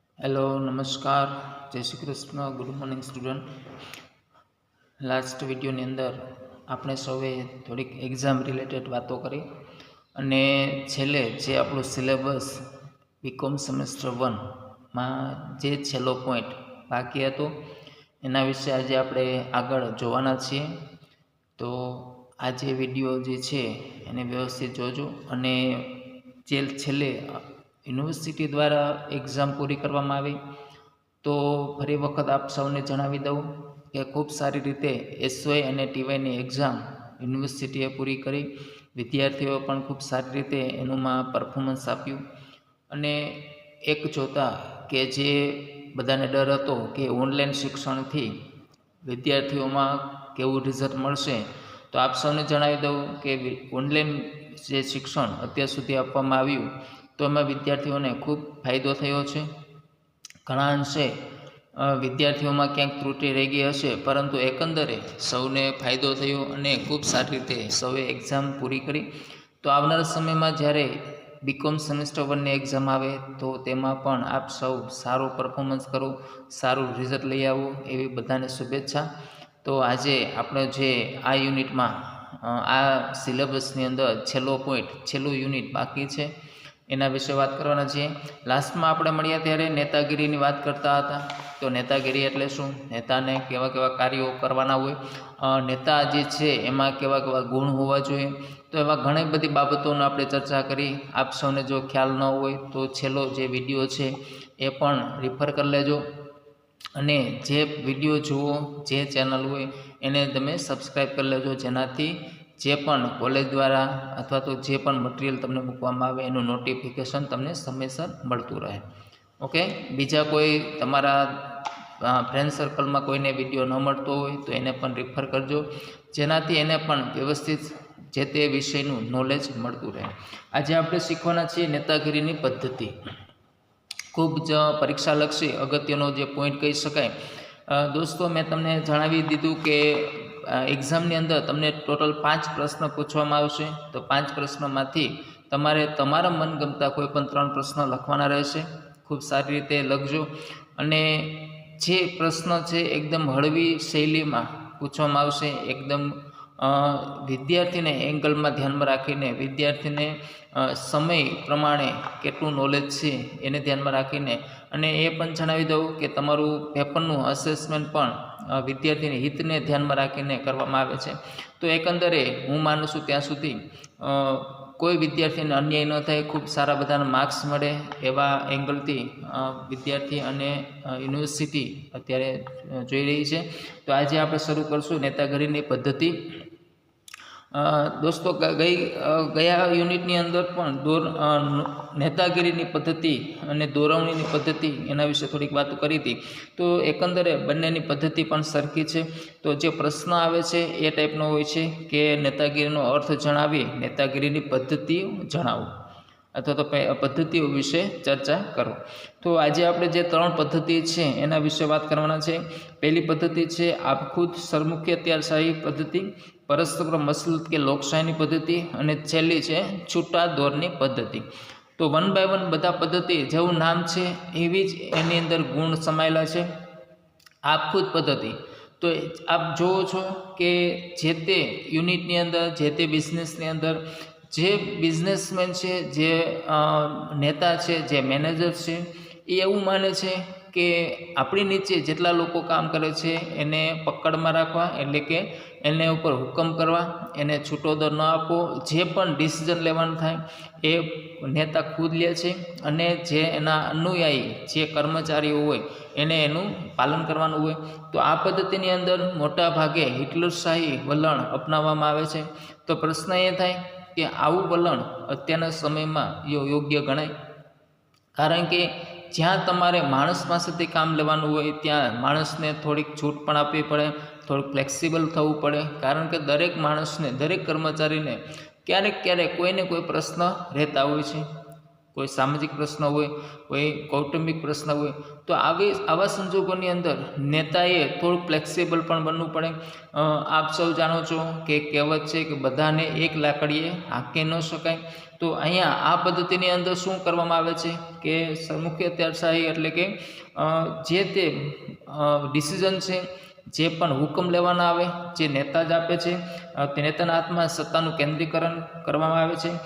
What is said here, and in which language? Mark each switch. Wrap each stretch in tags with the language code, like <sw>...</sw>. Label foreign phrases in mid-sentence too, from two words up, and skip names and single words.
<gu>હેલો નમસ્કાર જય શ્રી કૃષ્ણ</gu> <en>good morning student.</en> <gu>લાસ્ટ વીડિયોની અંદર આપણે સૌએ થોડી એક્ઝામ રિલેટેડ વાતો કરી અને છેલ્લે જે આપણો સિલેબસ બીકોમ સેમેસ્ટર 1 માં જે છેલ્લો પોઈન્ટ બાકી હતો એના વિશે આજ આપણે આગળ જોવાના છીએ। તો આજ વિડિયો જે છે એને વ્યવસ્થિત જોજો અને જે છેલ્લે યુનિવર્સિટી દ્વારા એક્ઝામ પૂરી કરવામાં આવી તો ફરી વખત આપ સૌને જણાવી દઉં કે ખૂબ સારી રીતે એસવાય અને ટીવાયની એક્ઝામ યુનિવર્સિટીએ પૂરી કરી। વિદ્યાર્થીઓ પણ ખૂબ સારી રીતે એનુંમાં પરફોર્મન્સ આપ્યું અને એક જોતા કે જે બધાને ડર હતો કે ઓનલાઈન શિક્ષણથી વિદ્યાર્થીઓમાં કેવું રિઝલ્ટ મળશે તો આપ સૌને જણાવી દઉં કે ઓનલાઈન જે શિક્ષણ અત્યાર સુધી આપવામાં આવ્યું તો એમાં વિદ્યાર્થીઓને ખૂબ ફાયદો થયો છે। ઘણા અંશે વિદ્યાર્થીઓમાં ક્યાંક ત્રુટિ રહી ગઈ હશે પરંતુ એકંદરે સૌને ફાયદો થયો અને ખૂબ સારી રીતે સૌએ એક્ઝામ પૂરી કરી। તો આવનારા સમયમાં જ્યારે બીકોમ સેમેસ્ટર 1 ની એક્ઝામ આવે તો તેમાં પણ આપ સૌ સારું પરફોર્મન્સ કરો, સારું રિઝલ્ટ લઈ આવો એવી બધાને શુભેચ્છા। તો આજે આપણે જે આ યુનિટમાં આ સિલેબસની અંદર છેલ્લો પોઈન્ટ છેલ્લું યુનિટ બાકી છે એના વિશે વાત કરવાના છીએ। લાસ્ટમાં આપણે મળ્યા ત્યારે નેતાગીરીની વાત કરતા હતા। તો નેતાગીરી એટલે શું, નેતાને કેવા કેવા કાર્યો કરવાના હોય, નેતા જે છે એમાં કેવા કેવા ગુણ હોવા જોઈએ। તો એવા ઘણી બધી બાબતોની આપણે ચર્ચા કરી. આપ સૌને જો ખ્યાલ ન હોય તો છેલ્લો જે વિડિયો છે એ પણ રિફર કરી લેજો અને જે વિડિયો જુઓ જે ચેનલ હોય એને તમે સબ્સ્ક્રાઈબ કરી લેજો જેનાથી જે પણ કોલેજ દ્વારા અથવા તો જે પણ મટીરિયલ તમને મૂકવામાં આવે એનું નોટિફિકેશન તમને સમયસર મળતું રહે। ઓકે, બીજા કોઈ તમારા</gu> <en>friend circle</en> <gu>માં કોઈને વિડિયો ન મળતો હોય તો એને પણ રિફર કરજો જેનાથી એને પણ વ્યવસ્થિત જે તે વિષયનું નોલેજ મળતું રહે। આજ આપણે શીખવાના છીએ નેતાગીરીની પદ્ધતિ। ખૂબ જ પરીક્ષાલક્ષી અગત્યનો જે પોઈન્ટ કહી શકાય।</gu> <hi>दोस्तों मैं</hi> <gu>તમને જણાવી દીધું કે એક્ઝામની અંદર તમને ટોટલ 5 પ્રશ્ન પૂછવામાં આવશે। તો 5 પ્રશ્નોમાંથી તમારે તમારા મનગમતા કોઈ પણ 3 પ્રશ્ન લખવાના રહેશે। ખૂબ સારી રીતે લખજો અને જે પ્રશ્ન છે એકદમ હળવી શૈલીમાં પૂછવામાં આવશે। એકદમ વિદ્યાર્થીને એંગલમાં ધ્યાનમાં રાખીને વિદ્યાર્થીને સમય પ્રમાણે કેટલું નોલેજ છે એને ધ્યાનમાં રાખીને અને એ પણ જણાવી દઉં કે તમારું પેપરનું અસેસમેન્ટ પણ વિદ્યાર્થીને હિતને ધ્યાનમાં રાખીને કરવામાં આવે છે। તો એકંદરે હું માનું છું ત્યાં સુધી કોઈ વિદ્યાર્થીને અન્યાય ન થાય, ખૂબ સારા બધાને માર્ક્સ મળે એવા એંગલથી વિદ્યાર્થી અને યુનિવર્સિટી અત્યારે જોઈ રહી છે। તો આજ આપણે શરૂ કરશું નેતાગીરીની પદ્ધતિ। દોસ્તો ગયા યુનિટની અંદર પણ નેતાગીરીની પદ્ધતિ અને દોરવણીની પદ્ધતિ એના વિશે થોડીક વાતો કરી થી। તો એકંદરે બંનેની પદ્ધતિ પણ સરખી છે. તો જે પ્રશ્ન આવે છે એ ટાઈપનો હોય છે કે નેતાગીરીનો અર્થ જણાવી, નેતાગીરીની પદ્ધતિ જણાવો અથવા તો પદ્ધતિઓ વિશે ચર્ચા કરો। તો આજ આપણે જે 3 પદ્ધતિ છે એના વિશે વાત કરવાના છે। પહેલી પદ્ધતિ છે આપખુદ સરમુખી અત્યારશાહી પદ્ધતિ, પરસ્પર મસલત કે લોકશાહીની પદ્ધતિ અને છેલ્લી છે છૂટા દોરની પદ્ધતિ। તો 1 બાય 1 બધા પદ્ધતિ જેવું નામ છે એવી જ એની અંદર ગુણ સમાયેલા છે। આપખુદ પદ્ધતિ તો આપ જુઓ છો કે જે તે યુનિટની અંદર જે તે બિઝનેસની અંદર જે બિઝનેસમેન છે, જે નેતા છે, જે મેનેજર છે એ એવું માને છે કે આપણી નીચે જેટલા લોકો કામ કરે છે એને પકડમાં રાખવા, એટલે કે એને ઉપર હુકમ કરવા, એને છૂટો દોર ન આપો। જે પણ ડિસિઝન લેવાનું થાય એ નેતા ખુદ લે છે અને જે એના અનુયાયી જે કર્મચારીઓ હોય એને એનું પાલન કરવાનું હોય। તો આ પદ્ધતિની અંદર મોટા ભાગે હિટલરશાહી વલણ અપનાવવામાં આવે છે। તો પ્રશ્ન એ થાય કે આવું વલણ અત્યારના સમયમાં યોગ્ય ગણાય? કારણ કે જ્યાં તમારે માણસ પાસેથી કામ લેવાનું હોય ત્યાં માણસને થોડીક છૂટ પણ આપવી પડે, થોડું ફ્લેક્સિબલ થવું પડે। કારણ કે દરેક માણસને, દરેક કર્મચારીને ક્યારેક ક્યારેક કોઈને કોઈ પ્રશ્ન રહેતા હોય છે। કોઈ સામાજિક પ્રશ્ન હોય, કોઈ કૌટુંબિક પ્રશ્ન હોય, તો આવા સંજોગોની અંદર નેતાએ થોડું ફ્લેક્સિબલ પણ બનવું પડે. આપ સૌ જાણો છો કે કહેવત છે કે બધાને એક લાકડીએ હાંકી ન શકાય. તો અહીંયા આ પદ્ધતિની અંદર શું કરવામાં આવે છે કે મુખ્ય અત્યારશાહી એટલે કે જે તે ડિસિઝન છે, જે પણ હુકમ લેવાના આવે, જે નેતા જ આપે છે, તે નેતાના હાથમાં સત્તાનું કેન્દ્રીકરણ કરવામાં આવે છે.</gu>